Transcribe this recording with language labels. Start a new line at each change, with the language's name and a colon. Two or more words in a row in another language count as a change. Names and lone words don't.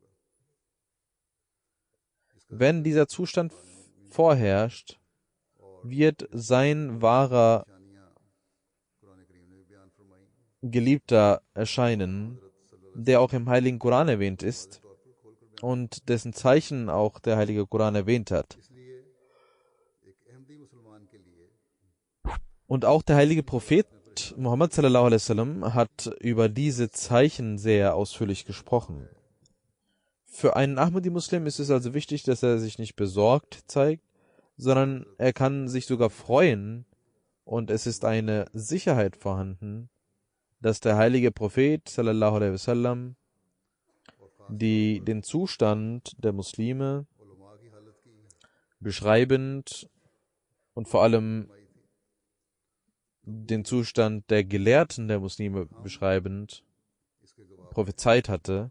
German: Wenn dieser Zustand vorherrscht, wird sein wahrer Geliebter erscheinen, der auch im Heiligen Koran erwähnt ist und dessen Zeichen auch der Heilige Koran erwähnt hat. Und auch der heilige Prophet Muhammad
Arabic: صلى الله عليه وسلم
German: hat über diese Zeichen sehr ausführlich gesprochen. Für einen Ahmadi-Muslim ist es also wichtig, dass er sich nicht besorgt zeigt, sondern er kann sich sogar freuen und es ist eine Sicherheit vorhanden, dass der heilige Prophet
Arabic: صلى الله عليه وسلم
German: den Zustand der Muslime beschreibend und vor allem den Zustand der Gelehrten der Muslime beschreibend prophezeit hatte.